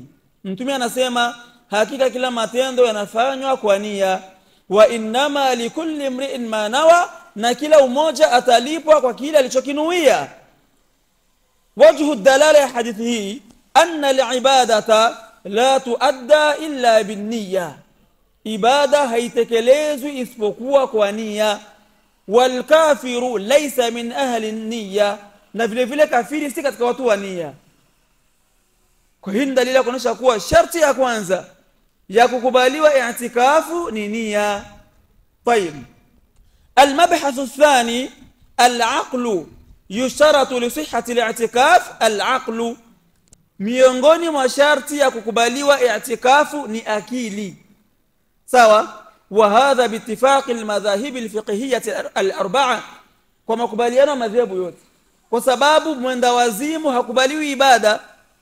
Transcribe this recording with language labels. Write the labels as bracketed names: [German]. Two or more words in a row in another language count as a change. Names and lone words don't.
[Swahili] Mtume anasema hakika kila matendo yanafanywa kwa nia, [Arabic] وإنما لكل امرئ ما نوى, [Swahili] na kila umoja atalipwa kwa kile alichokinuia. [Arabic] وجه دلالة [Swahili] ya hadithi hii [Arabic] أن العبادة لا تؤدى إلا بالنية. [Swahili] Ibada haitekelezwi isipokuwa kwa nia. [Arabic] والكافر ليس من أهل النية, [Swahili] na vile vile kafiri si katika watu wa nia. Kwa hii dalili ya kuonyesha kuwa sharti ya kwanza ya kukubaliwa i'tikafu ni nia. Tayeb. [Arabic] المبحث الثاني العقل. يشترط لصحة الاعتكاف العقل. [Swahili] miongoni mwa sharti ya kukubaliwa i'tikafu ni akili. Sawa? [Arabic] وهذا باتفاق المذاهب الفقهية الأربعة, [Swahili] kwa makubaliano madhehebu yote, kwa sababu mwenda wazimu hakubaliwi ibada.